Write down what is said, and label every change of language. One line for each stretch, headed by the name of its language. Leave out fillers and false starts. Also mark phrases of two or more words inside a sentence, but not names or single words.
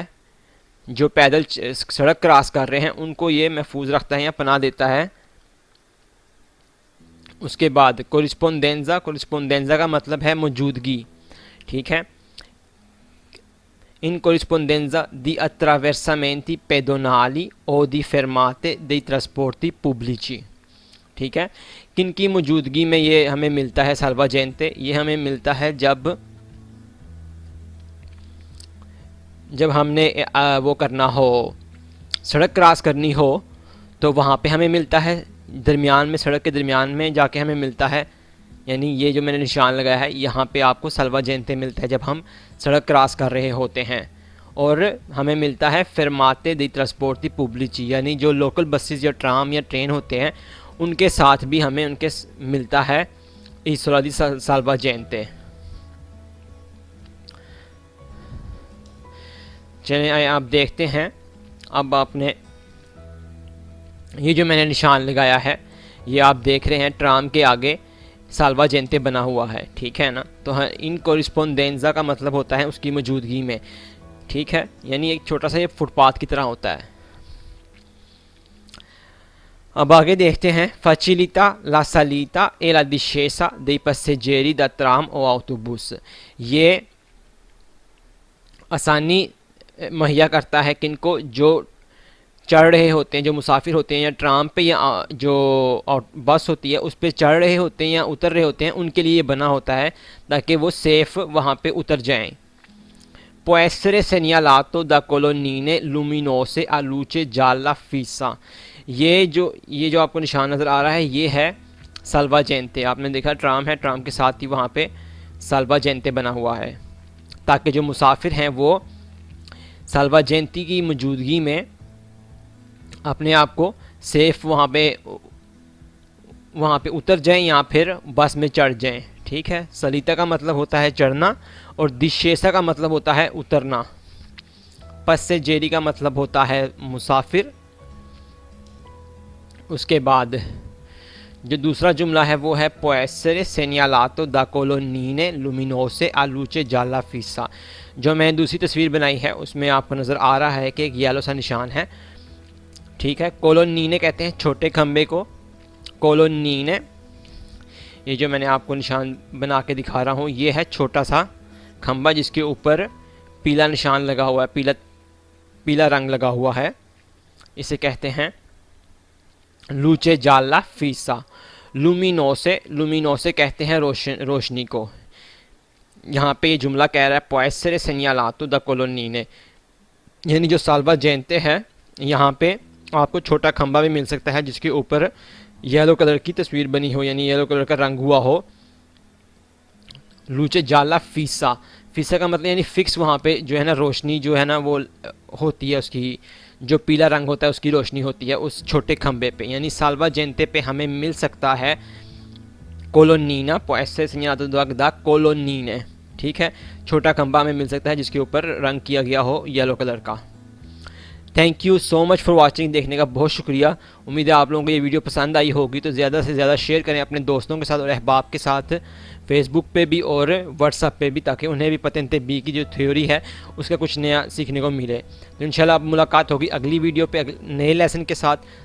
Hindi: जो पैदल सड़क क्रॉस कर रहे हैं उनको ये महफूज रखता है या पनाह देता है। उसके बाद कोरिस्पोंडेंजा, कोरिस्पोंडेंजा का मतलब है मौजूदगी, ठीक है।
Italian: in corrispondenza di attraversamenti pedonali o di fermate dei trasporti pubblici,
Hindi: ठीक है। किन की मौजूदगी में ये हमें मिलता है साल्वाजेंते? ये हमें मिलता है जब हमने वो करना हो, सड़क क्रॉस करनी हो, तो वहाँ पे हमें मिलता है, दरमियान में, सड़क के दरमियान में जाके हमें मिलता है। यानी ये जो मैंने निशान लगाया है यहाँ पे आपको साल्वाजेंते मिलता है जब हम सड़क क्रॉस कर रहे होते हैं। और हमें मिलता है
Italian: fermate di trasporti pubblici,
Hindi: यानी जो लोकल बसेस या ट्राम या ट्रेन होते हैं उनके साथ भी हमें उनके मिलता है
Italian: isola di salvagente.
Hindi: चलिए आप देखते हैं, अब आपने ये जो मैंने निशान लगाया है, ये आप देख रहे हैं ट्राम के आगे साल्वाजेंते बना हुआ है, ठीक है ना। तो हाँ,
Italian: in corrispondenza
Hindi: का मतलब होता है उसकी मौजूदगी में, ठीक है। यानी एक छोटा सा ये फुटपाथ की तरह होता है। अब आगे देखते हैं,
Italian: facilita la salita e la discesa dei passeggeri da tram o autobus।
Hindi: ये आसानी मुहैया करता है किनको? जो चढ़ रहे होते हैं, जो मुसाफिर होते हैं या ट्राम पे या जो बस होती है उस पर चढ़ रहे होते हैं या उतर रहे होते हैं, उनके लिए बना होता है ताकि वो सेफ़ वहाँ पे उतर जाएं।
Italian: Può essere segnalato da colonnine luminose a luce gialla fissa।
Hindi: ये जो आपको निशान नज़र आ रहा है ये है साल्वाजेंते। आपने देखा ट्राम है, ट्राम के साथ ही वहाँ पे साल्वाजेंते बना हुआ है ताकि जो मुसाफिर हैं वो साल्वाजेंते की मौजूदगी में अपने आप को सेफ़ वहाँ पे उतर जाएं या फिर बस में चढ़ जाएं, ठीक है। सलीता का मतलब होता है चढ़ना और दिशेसा का मतलब होता है उतरना। पस्सेजेरी का मतलब होता है मुसाफिर। उसके बाद जो दूसरा जुमला है वो है
Italian: può essere segnalato da colonnine luminose a luce gialla fissa।
Hindi: जो मैंने दूसरी तस्वीर बनाई है उसमें आपको नज़र आ रहा है कि एक येलो सा निशान है, ठीक है। कोलोनीने कहते हैं छोटे खंबे को, कोलोनीने। ये जो मैंने आपको निशान बना के दिखा रहा हूँ ये है छोटा सा खंबा जिसके ऊपर पीला निशान लगा हुआ है, पीला रंग लगा हुआ है। इसे कहते हैं
Italian: luce gialla fissa.
Hindi: लुमिनोसे कहते हैं रोशनी को। यहाँ पे ये जुमला कह रहा है
Italian: può essere segnalato da colonnine,
Hindi: यानी जो साल्वाजेंते है यहाँ पे आपको छोटा खंबा भी मिल सकता है जिसके ऊपर
English: yellow colour
Hindi: की तस्वीर बनी हो, यानी
English: yellow colour
Hindi: का रंग हुआ हो।
Italian: luce gialla fissa,
Hindi: फीसा का मतलब यानी फिक्स वहाँ पे जो है ना रोशनी जो है ना वो होती है, उसकी जो पीला रंग होता है उसकी रोशनी होती है उस छोटे खंबे पे। यानी साल्वाजेंते पे हमें मिल सकता है कोलोनीना,
Italian: può essere segnalato da colonnine,
Hindi: ठीक है। छोटा खंबा हमें मिल सकता है जिसके ऊपर रंग किया गया हो
English: yellow colour
Hindi: का।
English: thank you so much for watching,
Hindi: देखने का बहुत शुक्रिया। उम्मीद है आप लोगों को ये वीडियो पसंद आई होगी, तो ज़्यादा से ज़्यादा शेयर करें अपने दोस्तों के साथ और अहबाब के साथ, फेसबुक पे भी और व्हाट्सएप पे भी, ताकि उन्हें भी
Italian: patente B
Hindi: की जो थ्योरी है उसका कुछ नया सीखने को मिले। तो इंशाल्लाह अब मुलाकात होगी अगली वीडियो पे नए लेसन के साथ।